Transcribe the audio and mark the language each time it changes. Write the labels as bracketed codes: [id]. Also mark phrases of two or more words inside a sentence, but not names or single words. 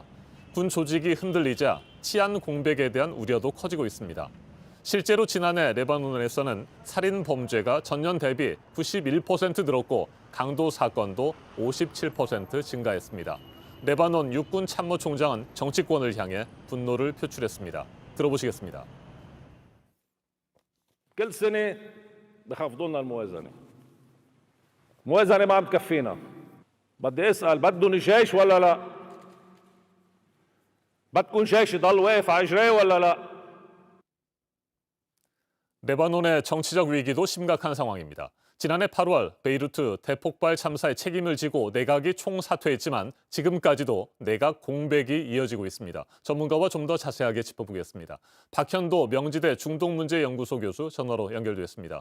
[ko] 군 조직이 흔들리자 치안 공백에 대한 우려도 커지고 있습니다. 실제로 지난해 레바논에서는 살인 범죄가 전년 대비 91% 늘었고 강도 사건도 57% 증가했습니다. 레바논 육군 참모총장은 정치권을 향해 분노를 표출했습니다. 들어보시겠습니다. [ar] كل سنة بخفضوا لنا الموازنة. موازنة ما عم تكفينا. بدي اسأل بدهم جيش ولا لا؟ بدكم جيش يضل واقف على رجليه ولا لا؟ [ko] 레바논의 정치적 위기도 심각한 상황입니다. 지난해 8월 베이루트 대폭발 참사의 책임을 지고 내각이 총사퇴했지만 지금까지도 내각 공백이 이어지고 있습니다. 전문가와 좀 더 자세하게 짚어보겠습니다. 박현도 명지대 중동문제연구소 교수 전화로 연결됐습니다.